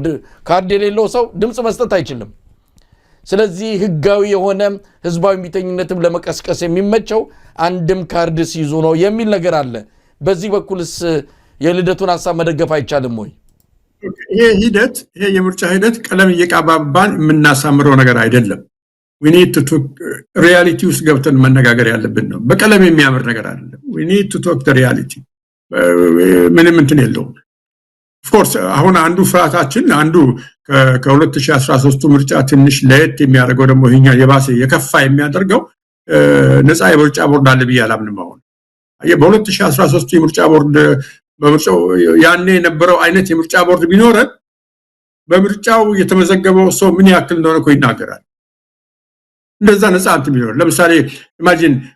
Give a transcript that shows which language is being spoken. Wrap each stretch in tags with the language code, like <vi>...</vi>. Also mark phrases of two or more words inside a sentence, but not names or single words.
<am>ካርድ የሌለው ሰው ድምጽ መስጠት አይችልም። ስለዚህ ህጋዊ የሆነ ህዝባዊ እምቢተኝነትም ለመቀስቀስ የሚመቸው አንድም ካርድ ሲይዙ ነው የሚል ነገር አለ። በዚህ በኩልስ የልደቱን ሐሳብ መደገፍ አይቻልም ወይ? ይሄ የምርጫ ሂደት ቀለም እየቀባባን የምናሳምረው ነገር አይደለም።</am> <en>we need to talk reality</en> <am>ውስጥ ገብተን መነጋገር ያለብን ነው። በቀለም የሚያምር ነገር አይደለም።</am> <en>we need to talk the reality</en> <am>ምንም እንትን የለውም።</am> <en>of course</en> <am>አሁን አንዱ ፍራታችን አንዱ ከ2013 ምርጫ ትንሽ ለየት የሚያደርገው ደግሞ ይሄኛ የባሰ የከፋ የሚያደርገው ነፃ የምርጫ ቦርድ አለ ብዬ አላምንም። አሁን በ2013 የምርጫ ቦርድ በምርጫው ያኔ የነበረው አይነት የምርጫ ቦርድ ቢኖረን በምርጫው የተመዘገበው ሰው ምን ያክል እንደሆነ እኮ ይናገራል። እንደዛ ነፃ እንትን ቢኖር ለምሳሌ ኢማጂን</am>